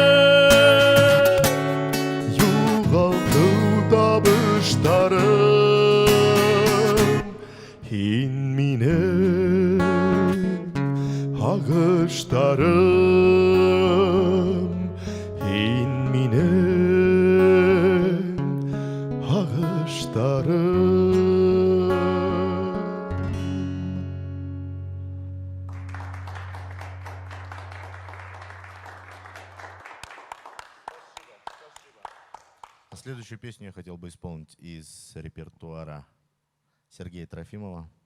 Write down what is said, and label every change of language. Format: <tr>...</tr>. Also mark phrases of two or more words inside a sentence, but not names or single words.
<ba>Юғалту табыштарым, һин минем ағыштарым, һин минем ағыштарым.</ba> <ru>А следующую песню я хотел бы исполнить из репертуара Сергея Трофимова.</ru>